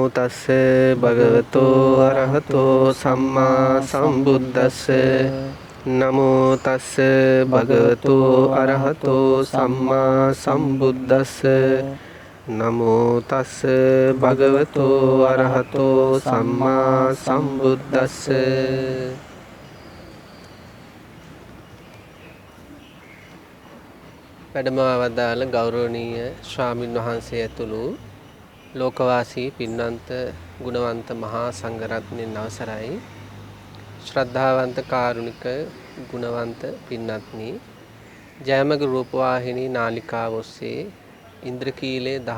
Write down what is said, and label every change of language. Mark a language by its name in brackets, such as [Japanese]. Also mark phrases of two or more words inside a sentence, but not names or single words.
[Pali] තස්ස භගවතෝ අරහතෝ සම්මා සම්බුද්දස්ස නමෝ තස්ස භගවතෝ අරහතෝ සම්මා සම්බුද්දස්ස නමෝ තස්ස භගවතෝ අරහතෝ සම්මා සම්බුද්දස්ස. [Sinhala] වැඩම වදාළ ගෞරවනීය ස්වාමින් වහන්සේ ඇතුළු ලෝකවාසී පින්වන්ත ගුණවන්ත මහා සංඝරත්නයන් අවසරයි. ශ්‍රද්ධාවන්ත කාරුණික ගුණවන්ත පින්වත්නි, ජයමග රූපවාහිනී නාලිකාව ඔස්සේ ඉන්ද්‍රකීලේ දහම්